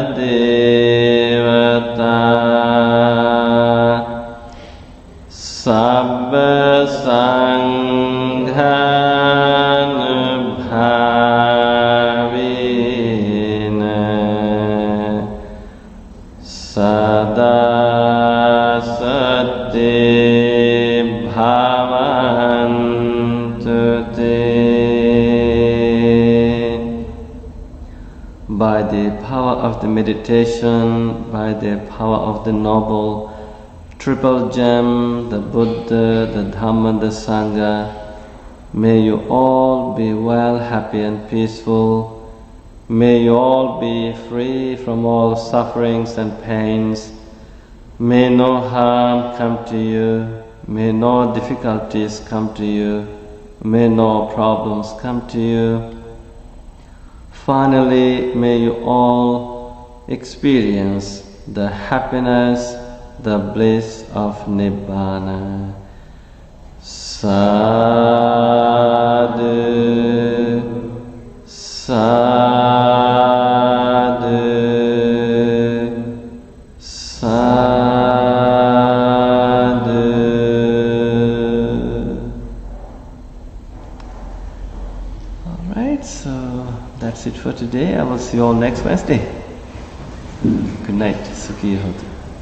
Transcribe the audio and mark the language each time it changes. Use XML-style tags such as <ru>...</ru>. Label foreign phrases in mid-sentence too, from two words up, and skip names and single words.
<pi>devata sabba sanghana bhavina sada sati bhavantu te.</pi> <en>By the power of the meditation, by the power of the noble triple gem, the Buddha, the Dhamma, the Sangha, may you all be well, happy and peaceful. May you all be free from all sufferings and pains. May no harm come to you. May no difficulties come to you. May no problems come to you. Finally, may you all experience the happiness, the bliss of Nibbana.</en> <pi>Sadhu, sadhu, sadhu.</pi> <en>All right, so that's it for today. I will see you all next Wednesday. Good night.</en> <pi>Sukhi Hotu.</pi>